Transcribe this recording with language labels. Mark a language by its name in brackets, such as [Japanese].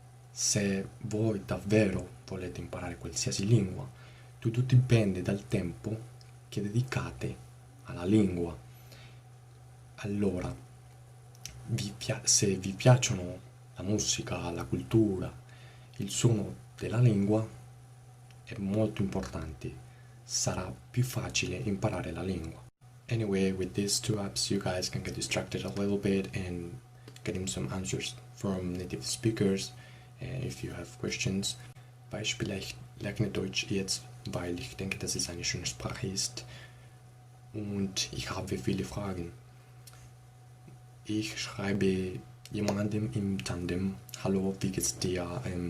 [Italian] Se voi davvero volete imparare qualsiasi lingua, tutto dipende dal tempo che dedicate alla lingua. Allora, se vi piacciono la musica, la cultura, il suono della lingua, è molto importante, sarà più facile imparare la lingua. [English] Anyway, with these two apps you guys can get distracted a little bit and getting some answers from native speakers. If you have questions, [German] Beispiel, ich lerne Deutsch jetzt, weil ich denke, dass es eine schöne Sprache ist und ich habe viele Fragen. Ich schreibe jemandem im Tandem: Hallo, wie geht's dir?